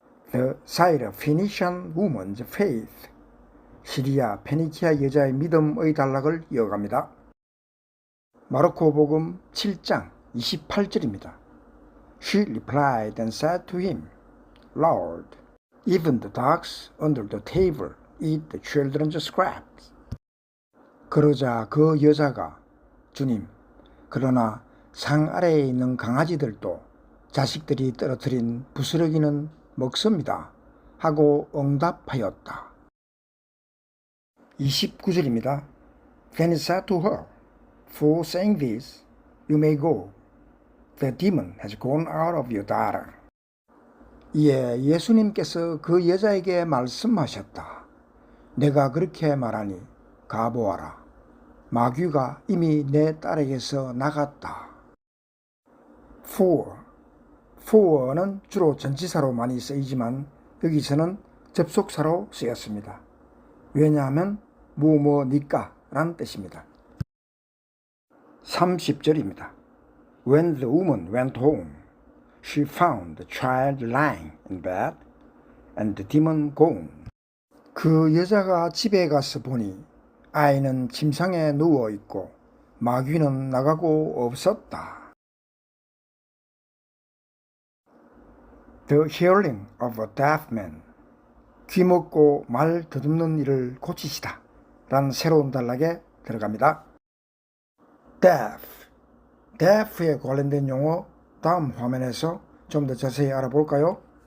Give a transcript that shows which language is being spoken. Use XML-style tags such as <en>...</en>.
<en>The Syrophoenician woman's faith.</en> <ko>시리아 페니키아 여자의 믿음의 단락을 이어갑니다. 마르코복음 7장 28절입니다.</ko> <en>She replied and said to him, Lord, even the dogs under the table eat the children's scraps.</en> <ko>그러자 그 여자가 주님, 그러나 상 아래에 있는 강아지들도 자식들이 떨어뜨린 부스러기는 먹습니다. 하고 응답하였다. 29절입니다.</ko> <en>Then he said to her, For saying this, you may go. The demon has gone out of your daughter.</en> <ko>이에 예수님께서 그 여자에게 말씀하셨다. 내가 그렇게 말하니 가보아라. 마귀가 이미 내 딸에게서 나갔다. for는 주로 전치사로 많이 쓰이지만 여기서는 접속사로 쓰였습니다. 왜냐하면 뭐뭐니까 라는 뜻입니다. 30절입니다.</ko> <en>When the woman went home, she found the child lying in bed and the demon gone.</en> <ko>그 여자가 집에 가서 보니 아이는 침상에 누워있고 마귀는 나가고 없었다.</ko> <en>The healing of a deaf man.</en> <ko>귀 먹고 말 더듬는 일을 고치시다 라는 새로운 단락에 들어갑니다. deaf에 관련된 용어 다음 화면에서 좀 더 자세히 알아볼까요?</ko>